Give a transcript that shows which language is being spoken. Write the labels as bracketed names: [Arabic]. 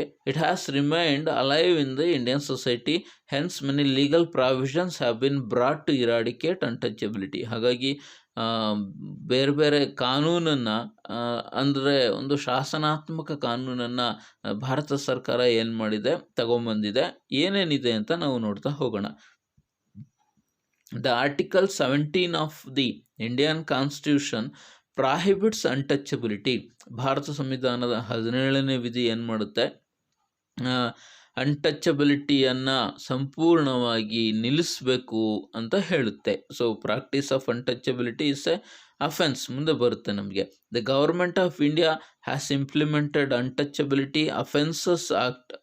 [English] It has remained alive in the Indian society, hence many legal provisions have been brought to eradicate untouchability. [Kannada] ಹಾಗಾಗಿ ಬೇರೆ ಬೇರೆ ಕಾನೂನನ್ನು, ಅಂದರೆ ಒಂದು ಶಾಸನಾತ್ಮಕ ಕಾನೂನನ್ನು ಭಾರತ ಸರ್ಕಾರ ಏನು ಮಾಡಿದೆ, ತಗೊಂಬಂದಿದೆ. ಏನೇನಿದೆ ಅಂತ ನಾವು ನೋಡ್ತಾ ಹೋಗೋಣ. [English] The Article 17 of the Indian Constitution prohibits untouchability. [Kannada] Bharat ಸಂವಿಧಾನದ 17ನೇ ವಿಧಿ ಏನು ಮಾಡುತ್ತೆ, ಅನ್ಟಚಬಿಲಿಟಿಯನ್ನು ಸಂಪೂರ್ಣವಾಗಿ ನಿಲ್ಲಿಸಬೇಕು ಅಂತ ಹೇಳುತ್ತೆ. [English] so practice of untouchability is a offence [Kannada] ಮುಂದೆ ಬರುತ್ತೆ ನಮಗೆ. [English] The government of India has implemented untouchability offences act.